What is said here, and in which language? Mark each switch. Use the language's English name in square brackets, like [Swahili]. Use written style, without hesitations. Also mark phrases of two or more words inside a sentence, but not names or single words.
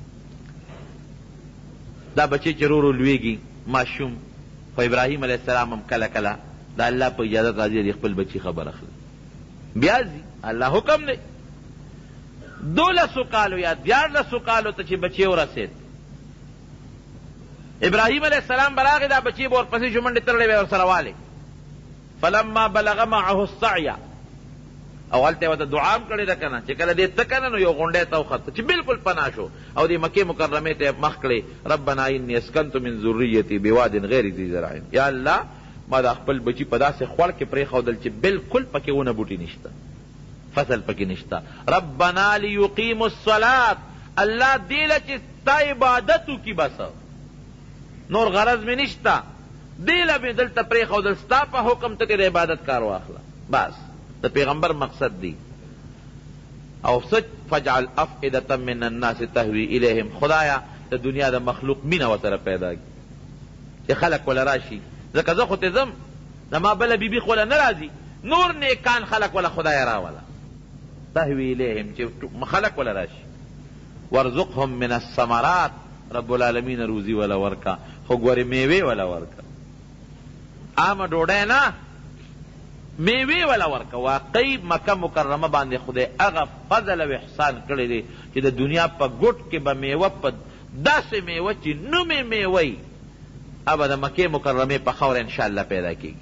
[Pashto] دا بچی چې ورو ورو لویږي ماشوم، خو ابراهیم [Arabic] علیه السلام [Pashto] هم کله کله د الله په اجازت راځي د خپل بچي خبر اخلي، بیا ځي، الله حکم دی. 12 کالو یا 14 کالو ته چې بچی ورسېد، ابراهیم [Arabic] علیه السلام [Pashto] به راغی، دا بچی به ورپسې شو، منډې تړلې به ورسره والې. [Arabic] فلما بلغ معه السعی، [Pashto] او هلته یې ورته دعا هم کړې ده که نه، چې کله دې ته که نه نو یو غونډۍ ته وخته چې بالکل پناه شو، او دې [Arabic] مکې مکرمې [Pashto] ته مخ کړې، [Arabic] ربنا انی اسکنت من ذریتی بواد غیر ذی زرع، [Pashto] یا الله ما دا خپل بچي په داسې خوړ کې پرېښودل چې بالکل پکې ونه بوټي نشته، فصل پکې نشته. [Arabic] ربنا لیقیموا الصلاة، [Pashto] الله دې له چې ستا عبادت وکړي، بس نور غرض مې نشته، دې له مې دلته پرېښودل، ستا په حکم ته د عبادت کار واخله، بس د پیغمبر مقصد دی. او سچ [Arabic] فجعل افئدة من الناس تهوی الیهم، [Pashto] خدایا د دنیا د مخلوق مینه ورسره پیدا کړي، چې چې خلق ولا راشي. ځکه زه خو ته ځم زما بله بیبي خو ولا نه راځي، نور نیکان خلق ولا خدای راوله. [Arabic] تهوی الیهم [Pashto] چې خلق ولا راشي. [Arabic] وارزقهم من الثمرات، رب العالمین [Pashto] روزی ولا ورکا، خو ګورې میوې ولا ورکا، عامه ډوډۍ نه، میوې ولا ورکا. واقعي مکه مکرمه باندې خدای هغه فضل او احسان کړی دی چې د دنیا په ګوټ کې به میوه په داسې میوه چې نومې میوه ابا د مکې مکرمې په خاوره انشاءالله پیدا کېږي.